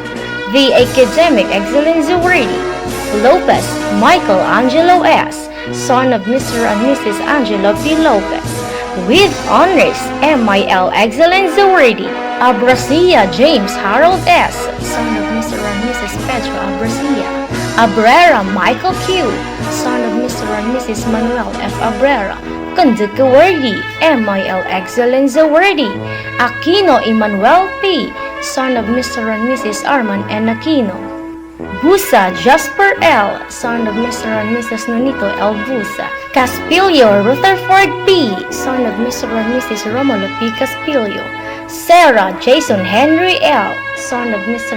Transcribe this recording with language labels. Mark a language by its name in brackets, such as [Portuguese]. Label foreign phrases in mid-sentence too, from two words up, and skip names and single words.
[English] The Academic Excellence Awardee, Lopez Michael Angelo S., son of Mr. and Mrs. Angelo P. Lopez, with honors, MIL Excellence Awardee, Abracia James Harold S., son of Mr. and Mrs. Pedro Abracia. Abrera Michael Q., son of Mr. and Mrs. Manuel F. Abrera, Conduct Awardee, MIL Excellence Awardee. Aquino Emmanuel P., son of Mr. and Mrs. Arman N. Aquino. Busa Jasper L., son of Mr. and Mrs. Nonito L. Busa. Caspilio Rutherford P., son of Mr. and Mrs. Romulo P. Caspilio. Sarah Jason Henry L., son of Mr.